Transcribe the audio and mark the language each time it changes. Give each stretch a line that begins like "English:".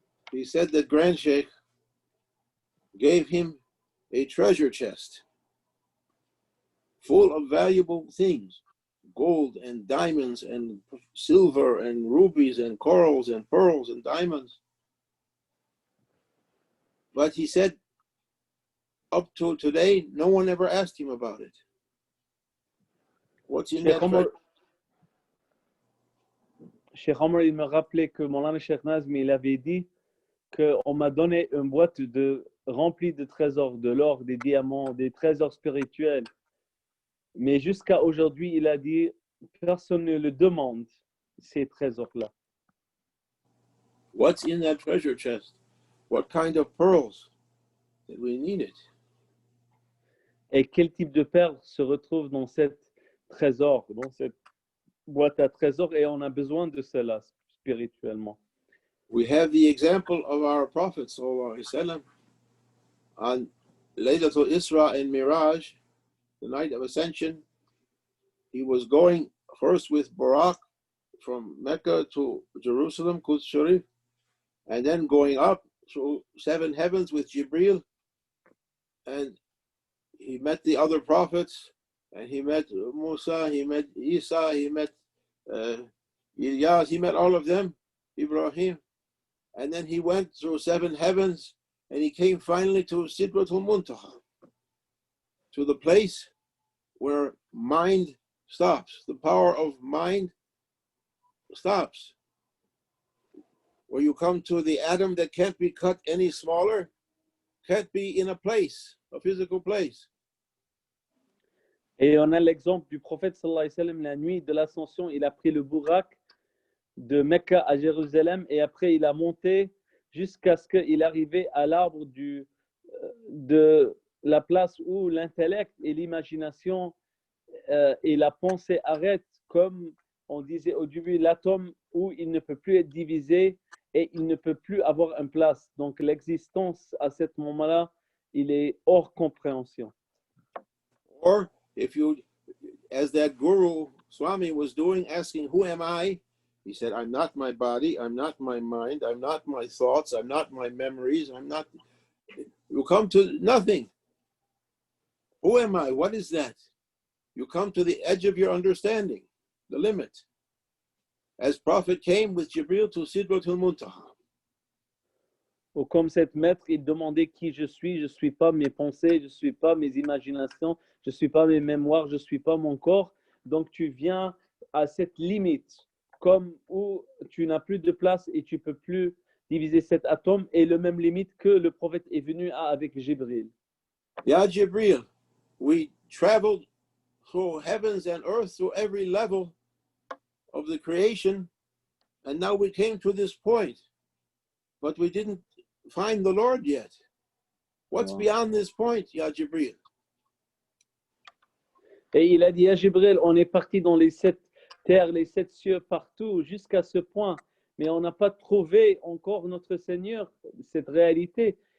English: He said that Grand Sheikh gave him a treasure chest full of valuable things, gold and diamonds and silver and rubies and corals and pearls and diamonds. But he said, up to today, no one ever asked him about it. What's in that treasure?
French: Cheikh Omar, il me rappelait que Moulana Cheikh Nazim, il avait dit qu'on m'a donné une boîte remplie de trésors, de l'or, des diamants, des trésors spirituels. Mais jusqu'à aujourd'hui, il a dit, personne ne le demande, ces trésors-là.
English: What's in that treasure chest? What kind of pearls that we need it?
French: Et quel type de perles se retrouve dans cet trésor, dans cette boîte à trésors, et on a besoin de cela spirituellement.
English: We have the example of our Prophet sallallahu alaihi wasallam on Laylatul Isra and Miraj, the night of ascension. He was going first with Buraq from Mecca to Jerusalem, Quds Sharif, and then going up through 7 heavens with Jibreel, and he met the other prophets, and he met Musa, he met Isa, he met Ilyas, he met all of them, Ibrahim. And then he went through 7 heavens, and he came finally to Sidratul Muntaha, to the place where mind stops. The power of mind stops. Where you come to the atom that can't be cut any smaller, can't be in a place, a physical place.
French: Et on a l'exemple du prophète sallallahu alayhi wa sallam, la nuit de l'ascension, il a pris le Bourak de Mecca à Jérusalem et après il a monté jusqu'à ce qu'il arrivait à l'arbre de la place où l'intellect et l'imagination et la pensée arrêtent, comme on disait au début, l'atome où il ne peut plus être divisé et il ne peut plus avoir une place. Donc l'existence à ce moment-là, il est hors compréhension.
English: Or if you, as that guru Swami was doing, asking, who am I? He said, I'm not my body, I'm not my mind, I'm not my thoughts, I'm not my memories, I'm not. You come to nothing. Who am I? What is that? You come to the edge of your understanding, the limit. As Prophet came with Jibril to Sidratul Muntaha.
French: Ou comme cette maître, il demandait qui je suis pas mes pensées, je suis pas mes imaginations, je suis pas mes mémoires, je suis pas mon corps. Donc tu viens à cette limite, comme où tu n'as plus de place et tu peux plus diviser cet atome, et le même limite que le prophète est venu avec Jibril.
English: Ya Jibril, we traveled through heavens and earth, through every level of the creation, and now we came to this point, but we didn't find the Lord yet. What's beyond this point, Ya Jibril?
French: Et il a dit à Jibril, on est parti dans les 7 terres, les 7 cieux, partout, jusqu'à ce point, mais on n'a pas trouvé encore notre Seigneur, cette réalité.